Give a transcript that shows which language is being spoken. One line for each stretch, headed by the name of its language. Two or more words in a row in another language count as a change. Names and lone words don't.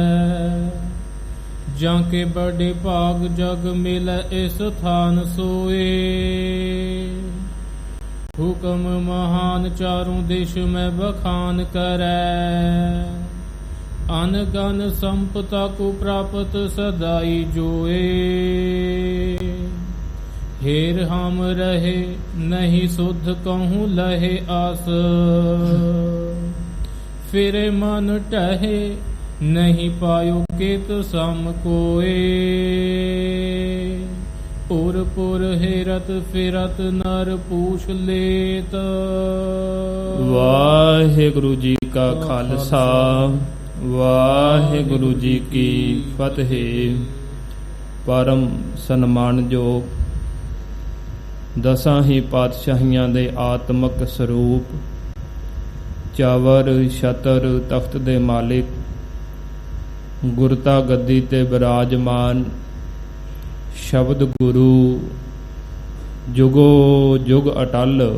Braj: ਜਾਂ ਕੇ ਬੜੇ ਭਾਗ ਜਗ ਮਿਲੈ ਇਸ ਥਾਨ ਸੋਏ। ਹੁਕਮ ਮਹਾਨ ਚਾਰੋਂ ਦੇਸ਼ ਮੈਂ ਬਖਾਨ ਕਰੈ। ਅਨ ਗਨ ਸੰਪਤਾ ਕੋ ਪ੍ਰਾਪਤ ਸਦਾਈ ਜੋਏ। हेर हम रहे नहीं सुध कहूँ लहे आस। फिरे मन टहे नहीं पायो केत सम कोए। पुर पुर हेरत फिरत नर पूछ लेत।
Punjabi: ਵਾਹਿਗੁਰੂ ਜੀ ਕਾ ਖ਼ਾਲਸਾ ਵਾਹਿਗੁਰੂ ਜੀ ਕੀ ਫ਼ਤਿਹ। ਪਰਮ ਸਨਮਾਨਯੋਗ ਦਸਾਂ ਹੀ ਪਾਤਸ਼ਾਹੀਆਂ ਦੇ ਆਤਮਕ ਸਰੂਪ ਚਾਵਰ ਛਤਰ ਤਖਤ ਦੇ ਮਾਲਿਕ ਗੁਰਤਾ ਗੱਦੀ ਤੇ ਬਿਰਾਜਮਾਨ ਸ਼ਬਦ ਗੁਰੂ ਜੁਗੋ ਜੁਗ ਅਟਲ।